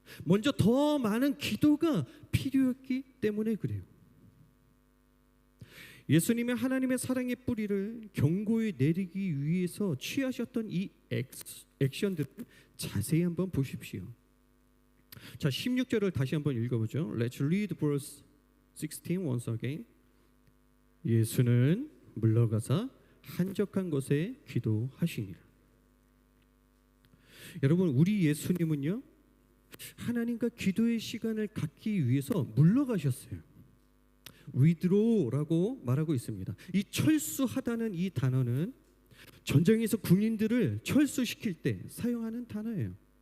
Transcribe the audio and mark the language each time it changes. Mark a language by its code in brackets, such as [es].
[ko] 먼저 더 많은 기도가 필요했기 때문에 그래요. 예수님이 하나님의 사랑의 뿌리를 견고히 내리기 위해서 취하셨던 이 액션들을 자세히 한번 보십시오. 자, 16절을 다시 한번 읽어보죠. [en] Let's read verse 16 once again. [ko] 예수는 물러가사 한적한 곳에 기도하시니라. 여러분, 우리 예수님은요, 하나님과 기도의 시간을 갖기 위해서 물러가셨어요. withdraw라고 말하고 있습니다. 이 철수하다는 이 단어는 전쟁에서 군인들을 철수시킬 때 사용하는 단어예요.